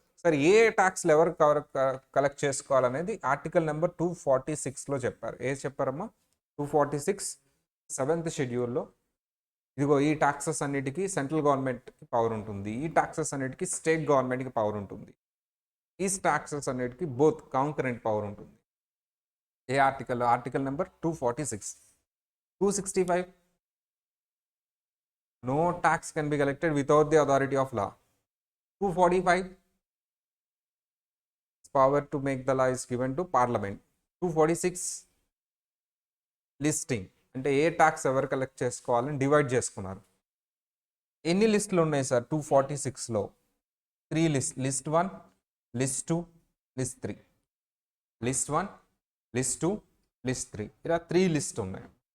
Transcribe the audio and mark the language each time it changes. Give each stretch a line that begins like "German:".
Telugu: సరే, ఏ ట్యాక్స్లు ఎవరు కలెక్ట్ చేసుకోవాలనేది ఆర్టికల్ నెంబర్ 246లో చెప్పారు. ఏది చెప్పారమ్మా? 246 7th షెడ్యూల్లో ఇదిగో ఈ ట్యాక్సెస్ అన్నిటికీ సెంట్రల్ గవర్నమెంట్కి పవర్ ఉంటుంది, ఈ ట్యాక్సెస్ అన్నిటికీ స్టేట్ గవర్నమెంట్కి పవర్ ఉంటుంది, ఈ ట్యాక్సెస్ అన్నిటికీ బోత్ కాంకరెంట్ పవర్ ఉంటుంది. ఏ article? Article number 246.
English: 265, no tax can be collected without the authority of law. 245, power to make the law is given to parliament.
Telugu: 246, listing అంటే ఏ tax ఎవరు collect చేసుకోవాలని divide చేసుకున్నారు. ఎన్ని లిస్టులు ఉన్నాయి sir 246లో? 3 list. List 1, list 2, list 3. List 1, list 2, list 3, ఇలా 3 list ఉన్నాయి.